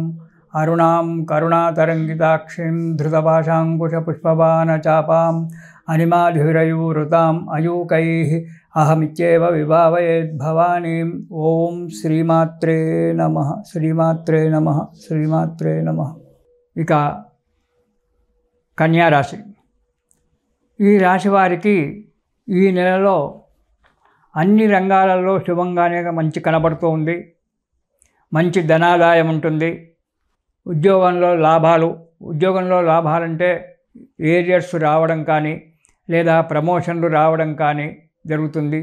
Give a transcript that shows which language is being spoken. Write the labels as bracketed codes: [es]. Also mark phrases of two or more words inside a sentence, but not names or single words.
[sa] अरुणां करुणातरङ्गिताक्षीं धृतपाशाङ्कुशपुष्पबाणचापाम् अनिमाधिरयूरुताम् अयूकैः अहमित्येव विभावयेद्भवानीम्। ओं श्रीमात्रे नमः। श्रीमात्रे नमः। श्रीमात्रे नमः। [te] ఇక కన్యా రాశి। ఈ రాశి వారికి ఈ నెలలో అన్ని రంగాలలో శుభంగానే మంచి కనబడుతూ ఉంది. మంచి ధనాదాయం ఉంటుంది. ఉద్యోగంలో లాభాలంటే ఏరియర్స్ రావడం కానీ లేదా ప్రమోషన్లు రావడం కానీ జరుగుతుంది.